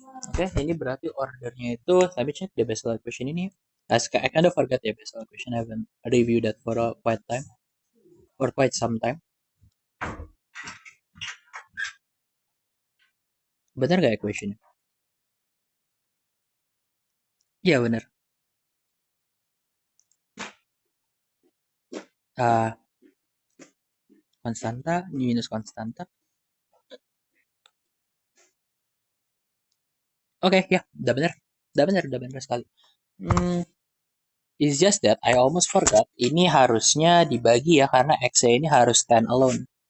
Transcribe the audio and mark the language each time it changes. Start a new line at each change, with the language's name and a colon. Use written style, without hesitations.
Indonesian: Oke, ini berarti ordernya itu.
English: Let me check the Bessel equation ini. I kind of forgot the Bessel equation. I haven't reviewed that for a quite time or quite some time.
Indonesian: Benar gak equation? Iya benar. Konstanta minus konstanta. Oke, ya, udah benar sekali.
English: It's just that I almost forgot.
Indonesian: Ini harusnya dibagi ya karena x-nya ini harus
English: stand alone.